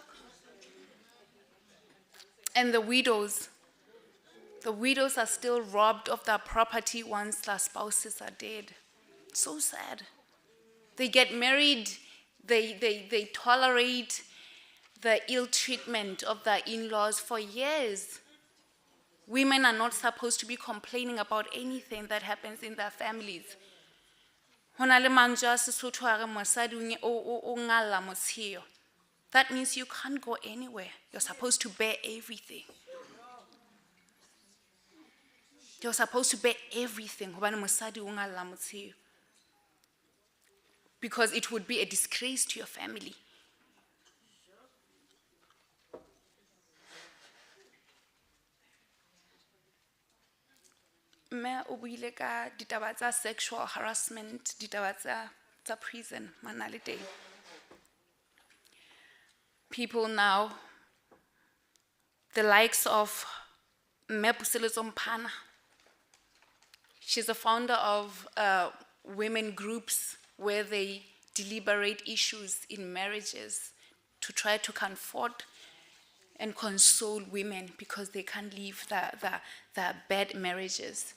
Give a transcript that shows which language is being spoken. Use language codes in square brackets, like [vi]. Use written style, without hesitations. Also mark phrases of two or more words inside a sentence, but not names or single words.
[en] And the widows are still robbed of their property once their spouses are dead. So sad. They get married, they tolerate the ill treatment of their in-laws for years. Women are not supposed to be complaining about anything that happens in their families. [st] Ho na le mantswe a Sesotho a re mosadi o ngalla motsheo. [en] That means you can't go anywhere. You're supposed to bear everything. You're supposed to bear everything. [st] Hobane mosadi o ngalla motsheo. [en] Because it would be a disgrace to your family. [st] Mme o buile ka ditaba tsa [en] sexual harassment, [st] ditaba tsa prison, manale teng. [en] People now, the likes of Mme Puselezo Mphana, she's a founder of women groups where they deliberate issues in marriages to try to comfort and console women because they can't leave their bad marriages.